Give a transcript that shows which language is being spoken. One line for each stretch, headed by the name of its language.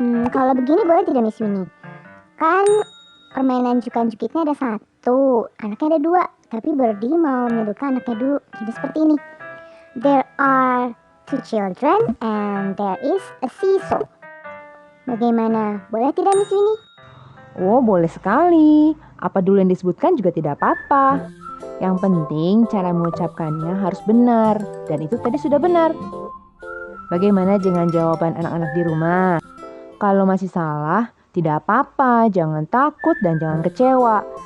Indonesian: Kalau begini boleh tidak Miss Winnie? Kan permainan jukan-jukitnya ada 1, anaknya ada 2. Tapi Birdie mau menyebutkan anaknya dulu. Jadi seperti ini.
English: There are 2 children and there is a seesaw.
Indonesian: Bagaimana? Boleh tidak Miss Winnie? Oh, boleh sekali. Apa dulu yang disebutkan juga tidak apa-apa. Yang penting cara mengucapkannya harus benar. Dan itu tadi sudah benar. Bagaimana dengan jawaban anak-anak di rumah? Kalau masih salah, tidak apa-apa. Jangan takut dan jangan kecewa.